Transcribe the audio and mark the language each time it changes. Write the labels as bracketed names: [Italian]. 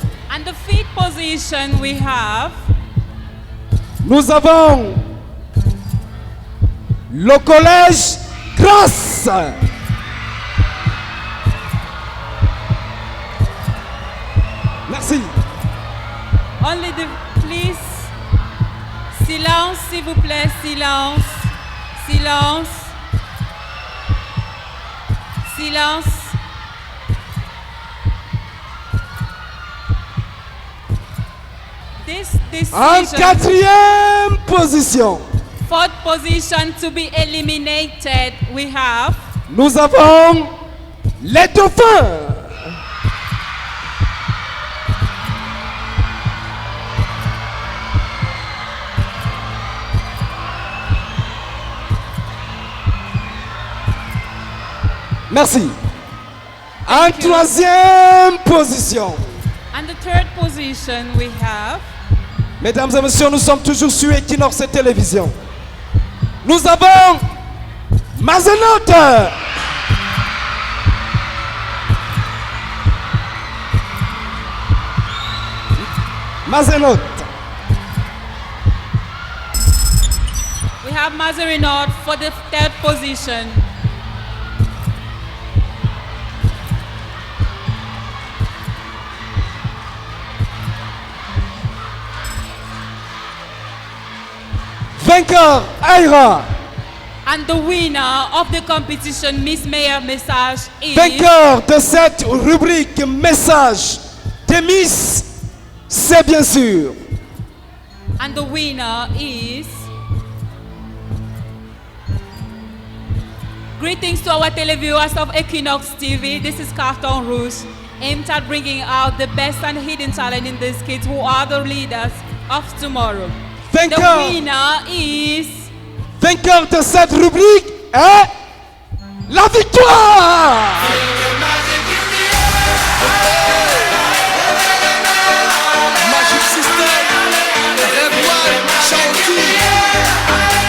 [English] And the 5th position we have [French] nous avons le collège Grasse. Merci. [English] only the please silence [French] s'il vous plaît, silence. [English] Silence. Silence. This [French] En [English] decision, [French] 4e position, [English] 4th position to be eliminated, we have [French] nous avons les dauphins. Merci. En 3e position, [English] and the 3rd position we have [French] mesdames et messieurs, nous sommes toujours sur Equinox Télévision. Nous avons Mazenote. Mazenote. [English] we have Mazerinot for the 3rd position. [French] Vainqueur, Aïra. [English] And the winner of the competition, Miss Meilleure Message, is [French] Vainqueur de cette rubrique message de Miss, c'est bien sûr. [English] and the winner is greetings to our televiewers of Equinox TV. This is Carton Rouge, aimed at bringing out the best and hidden talent in these kids who are the leaders of tomorrow. The [French] Vainqueur, [English] winner is [French] vainqueur de cette rubrique est la victoire. Magic System, Redouane, Chanty.